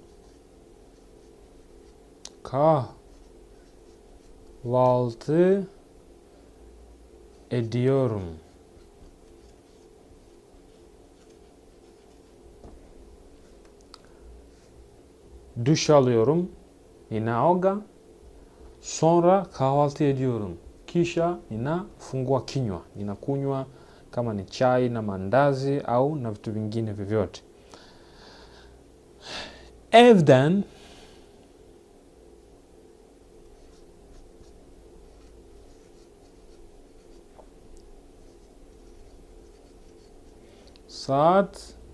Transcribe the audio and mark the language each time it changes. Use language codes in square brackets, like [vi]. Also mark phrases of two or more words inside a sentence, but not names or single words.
[tr] Kahvaltı ediyorum. Duş alıyorum. [sw] Ninaoga. [tr] Sonra kahvaltı ediyorum. [sw] Kisha ninafungua kinywa. Ninakunywa kama ni chai na mandazi au na vitu vingine vyovyote. [tr] Evden saat